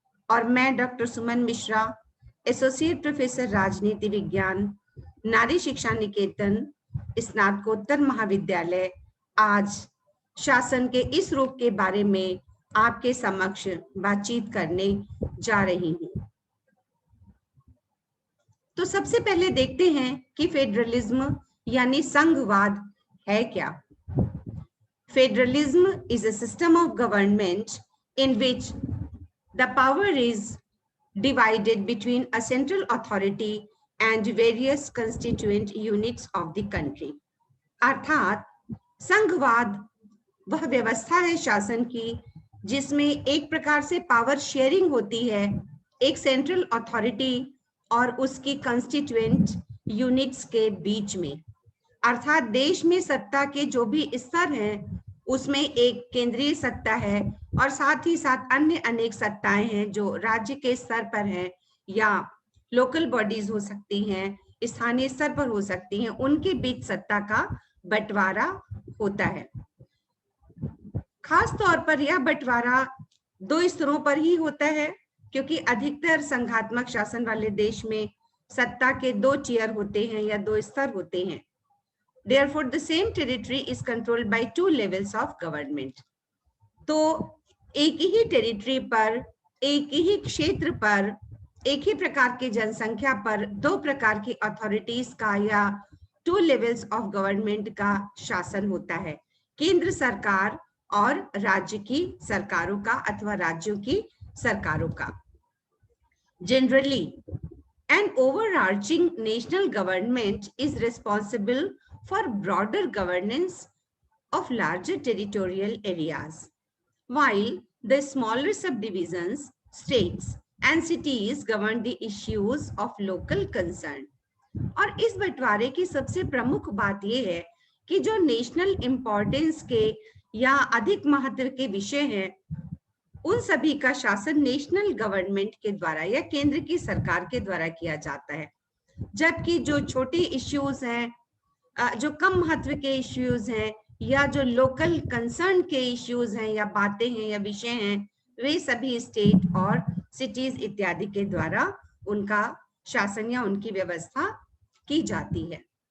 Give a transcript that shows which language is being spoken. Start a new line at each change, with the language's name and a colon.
Hindi: और मैं डॉक्टर सुमन Mishra, associate professor राजनीति विज्ञान, नारी शिक्षा निकेतन, स्नातकोत्तर महाविद्यालय, आज शासन के इस रूप के बारे में आपके समक्ष बातचीत करने जा रही हूँ। तो सबसे पहले देखते हैं कि फेडरलिज्म यानी संघवाद है क्या।
English: Federalism is a system of government in which the power is divided between a central authority and various constituent units of the country।
Hindi: अर्थात संघवाद वह व्यवस्था है शासन की जिसमें एक प्रकार से पावर शेयरिंग होती है एक सेंट्रल अथॉरिटी और उसकी कंस्टिट्यूएंट यूनिट्स के बीच में। अर्थात देश में सत्ता के जो भी स्तर हैं उसमें एक केंद्रीय सत्ता है और साथ ही साथ अन्य अनेक सत्ताएं हैं जो राज्य के स्तर पर हैं या लोकल बॉडीज हो सकती हैं, स्थानीय स्तर पर हो सकती हैं, उनके बीच सत्ता का बंटवारा होता है। खास तौर पर यह बंटवारा दो स्तरों पर ही होता है क्योंकि अधिकतर संघात्मक शासन वाले देश में सत्ता के दो टियर होते हैं या दो स्तर होते हैं।
English: Therefore, the same territory is controlled by two levels of government।
Hindi: तो एक ही टेरिटरी पर, एक ही क्षेत्र पर, एक ही प्रकार की जनसंख्या पर दो प्रकार की अथॉरिटीज का या
English: two levels of government
Hindi: का शासन होता है, केंद्र सरकार और राज्य की सरकारों का अथवा राज्यों की सरकारों का।
English: Generally, an overarching national government is responsible for broader governance of larger territorial areas, while the smaller subdivisions, states and cities govern the issues of local concern।
Hindi: और इस बंटवारे की सबसे प्रमुख बात यह है कि जो नेशनल इम्पोर्टेंस के या अधिक महत्व के विषय हैं उन सभी का शासन नेशनल गवर्नमेंट के द्वारा या केंद्र की सरकार के द्वारा किया जाता है, जबकि जो छोटे इश्यूज हैं, जो कम महत्व के इश्यूज हैं या जो लोकल कंसर्न के इश्यूज हैं या बातें हैं या विषय हैं, वे सभी स्टेट और सिटीज इत्यादि के द्वारा उनका शासन या उनकी व्यवस्था की जाती है।